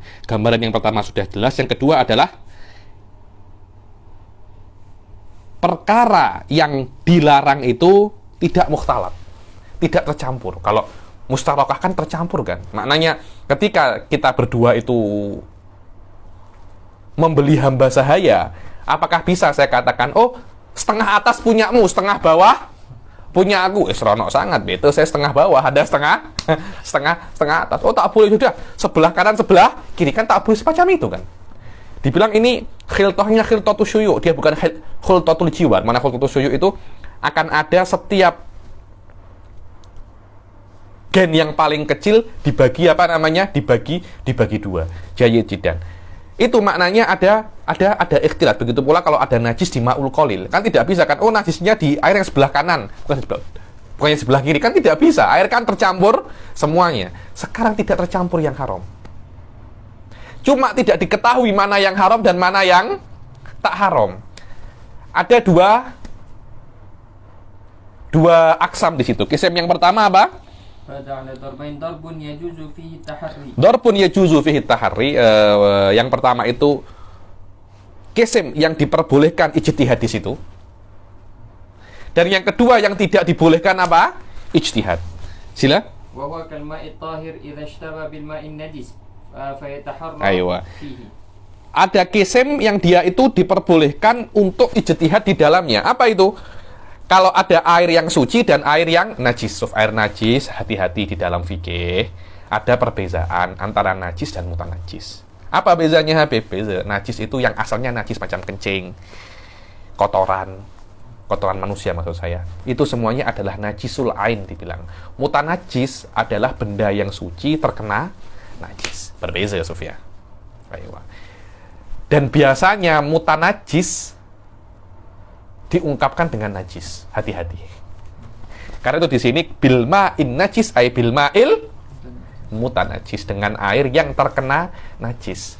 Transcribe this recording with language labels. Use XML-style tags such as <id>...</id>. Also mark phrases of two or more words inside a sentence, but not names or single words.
<id>Gambaran yang pertama sudah jelas, yang kedua adalah perkara yang dilarang itu tidak mukhtalat, tidak tercampur. Kalau mustarakah kan tercampur kan. Maknanya ketika kita berdua itu membeli hamba sahaya, apakah bisa saya katakan, oh setengah atas punyamu, setengah bawah punya aku?</id> <ms>Seronok sangat, betul.</ms> <id>Saya setengah bawah, ada setengah atas. Oh tak boleh, sudah sebelah kanan sebelah kiri, kan tak boleh semacam itu kan. Dibilang ini khiltahnya</id> <ar>خلطة الشيوع',</ar> <id>dia bukan</id> <ar>خلطة الجوار.</ar> <id>Mana</id> <ar>خلطة الشيوع'</ar> <id>itu akan ada setiap gen yang paling kecil dibagi dibagi dua.</id> <ar>جيد جدا.</ar> <id>Itu maknanya ada ikhtilat. Begitu pula kalau ada najis di</id> <ar>الماء القليل,</ar> <id>kan tidak bisa kan, oh najisnya di air yang sebelah kanan, bukan sebelah kiri, kan tidak bisa. Air kan tercampur semuanya. Sekarang tidak tercampur yang haram. Cuma tidak diketahui mana yang haram dan mana yang tak haram. Ada dua aksam di situ. Kism yang pertama apa?</id> <ar>ضرب يجوز فيه التحري.</ar> <id>Yang pertama itu kism yang diperbolehkan ijtihad di situ. Dan yang kedua yang tidak dibolehkan apa? Ijtihad. Sila.</id> <ar>وهو كالماء الطاهر إذا اشتبه بماء نجس فيتحرى فيه.</ar> <id>Ada kism yang dia itu diperbolehkan untuk ijtihad di dalamnya. Apa itu? Kalau ada air yang suci dan air yang najis. Air najis, hati-hati di dalam fikih.</id> <ms>Ada perbezaan antara najis dan mutanajis. Apa bezanya Habib? Beza.</ms> <id>Najis itu yang asalnya najis macam kencing, kotoran manusia maksud saya. Itu semuanya adalah</id> <ar>نجس العين</ar> <id>dibilang. Mutanajis adalah benda yang suci terkena najis.</id> <ms>Berbeza ya Sofia.</ms> <id>Dan biasanya mutanajis diungkapkan dengan najis. Hati-hati. Karena itu di sini</id> <ar>بماء نجس أي بالماء المتنجس,</ar> <id>dengan air yang terkena najis.</id>